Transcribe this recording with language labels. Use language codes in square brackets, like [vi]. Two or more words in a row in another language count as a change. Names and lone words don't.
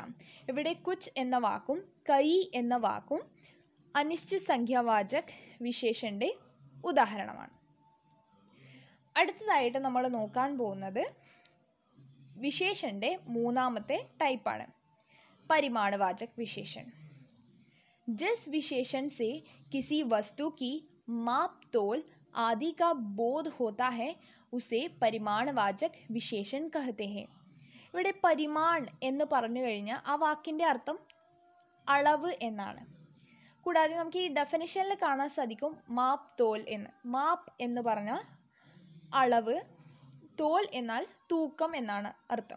[ml] ഇവിടെ കുച്ച് എന്ന വാക്കും കൈ എന്ന വാക്കും അനിശ്ചിത സംഖ്യാവാചക വിശേഷൻ്റെ ഉദാഹരണമാണ്. അടുത്തതായിട്ട് നമ്മൾ നോക്കാൻ പോകുന്നത് വിശേഷൻ്റെ മൂന്നാമത്തെ ടൈപ്പാണ്, പരിമാണവാചക വിശേഷൻ. [hi] जिस विशेषण से किसी वस्तु की माप तोल आदि का बोध होता है उसे परिमाणवाचक विशेषण कहते हैं. [ml] ഇവിടെ പരിമാൺ എന്ന് പറഞ്ഞു കഴിഞ്ഞാൽ ആ വാക്കിൻ്റെ അർത്ഥം അളവ് എന്നാണ്. കൂടാതെ നമുക്ക് ഈ ഡെഫിനിഷനിൽ കാണാൻ സാധിക്കും [hi] माप तोल [ml] എന്ന്. മാപ്പ് എന്ന് പറഞ്ഞാൽ അളവ്, തോൽ എന്നാൽ തൂക്കം എന്നാണ് അർത്ഥം.